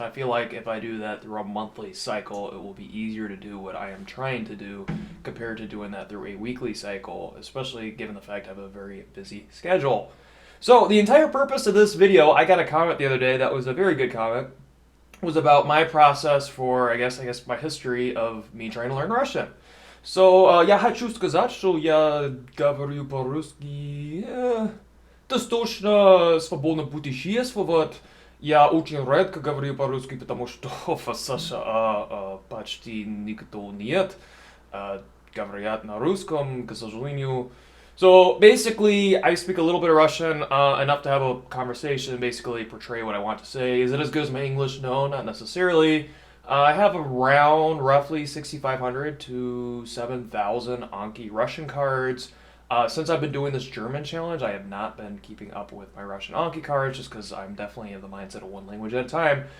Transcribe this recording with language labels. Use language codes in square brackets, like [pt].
[en] And I feel like if I do that through a monthly cycle, it will be easier to do what I am trying to do compared to doing that through a weekly cycle, especially given the fact I have a very busy schedule. So the entire purpose of this video, I got a comment the other day that was a very good comment, was about my process for, I guess my history of me trying to learn Russian. [ru] So, я хочу сказать, что я говорю по-русски достаточно свободно путешествовать. Я очень редко говорю по-русски, потому что в США почти никто нет. Говорят на русском, к сожалению. [en] So basically, I speak a little bit of Russian, enough to have a conversation, basically portray what I want to say. Is it as good as my English? No, not necessarily. I have around roughly 6,500 to 7,000 Anki Russian cards. Since I've been doing this German challenge, I have not been keeping up with my Russian Anki cards just because I'm definitely in the mindset of one language at a time.